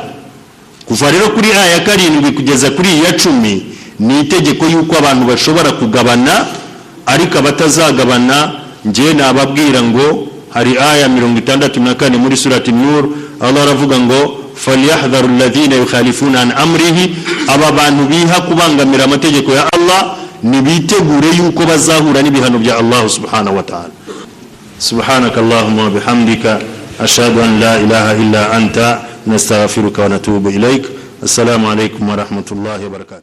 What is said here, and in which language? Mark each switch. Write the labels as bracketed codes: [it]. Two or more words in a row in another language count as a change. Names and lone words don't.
[rw] Kuva rero kuri aya 7 kugeza kuri iya 10 ni itegeko yuko abantu bashobora kugabana, ariko abatazagabana ngiye nababwira ngo hari aya 64 muri surati Nur, Allah aravuga ngo [ar] فليحذر الذين يخالفون عن أمره, [rw] aba bantu biha kubangamira amategeko ya Allah nibitegure yuko bazahura n'ibihano bya Allah [ar] سبحانه وتعالى. سبحانك اللهم وبحمدك أشهد أن لا إله إلا أنت نستغفرك ونتوب إليك. السلام عليكم ورحمة الله وبركاته.